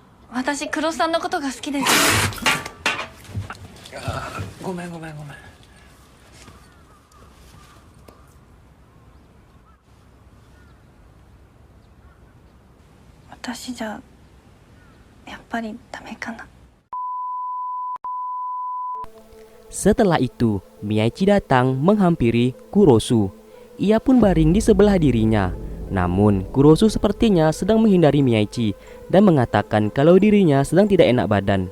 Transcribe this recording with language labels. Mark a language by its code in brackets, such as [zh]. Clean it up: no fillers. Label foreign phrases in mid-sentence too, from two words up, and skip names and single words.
[ja] 私黒さんのことが好きです。ごめんごめんごめん。私じゃやっぱりダメかな。 [id] Setelah itu, Miyaichi datang menghampiri Kurosu. Ia pun baring di sebelah dirinya. Namun, Kurosu sepertinya sedang menghindari Miyaichi dan mengatakan kalau dirinya sedang tidak enak badan.